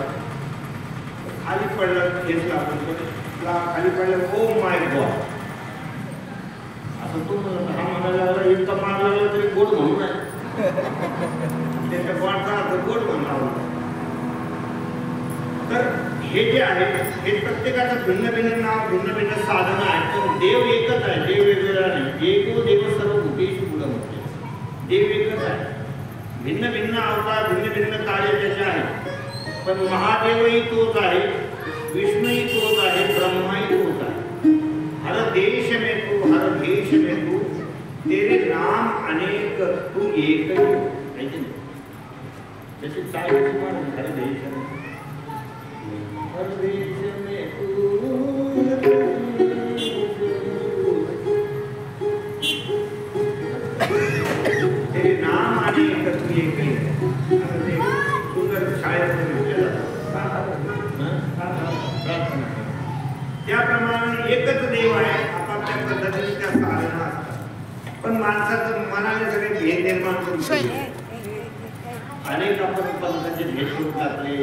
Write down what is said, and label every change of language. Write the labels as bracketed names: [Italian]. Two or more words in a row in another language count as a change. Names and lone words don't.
[Marathi] खाली पडलं हेच लागून खाली पडलं, [English] oh my god [Marathi] असं तो हा म्हणायला लागला. इतका मार लागला तरी गोड म्हणून आहे, त्याच्या गॉडचा अर्थ गोड म्हणला. तर हे जे आहे हे प्रत्येकाचं भिन्न भिन्न नाव, भिन्न भिन्न साधनं आहेत, पण देव एकच आहे, देव वेगवेगळा नाही. [Sanskrit] एको देव सर्व भूतेषु मूढ म्हणते. [Marathi] देव एकच आहे, भिन्न भिन्न अवतार, भिन्न भिन्न कार्य त्याचे आहे, पण महादेवही तोच आहे, विष्णूही तोच आहे, ब्रह्माही तोच आहे. [Hindi] हर देश में तू, हर देश में तू, तेरे नाम अनेक तू एक ही. जैसे चाय हर देश में, हर देश में तू, तेरे नाम अनेक तू एक ही. [Marathi] सुंदर शाळेत म्हटलं जातं. त्याप्रमाणे एकच देव आहे, आपापल्या पद्धतीने त्या साधना असतात. पण माणसाचं मनाने सगळे भेद निर्माण करून अनेक आपण पंथाचे भेद करून टाकले.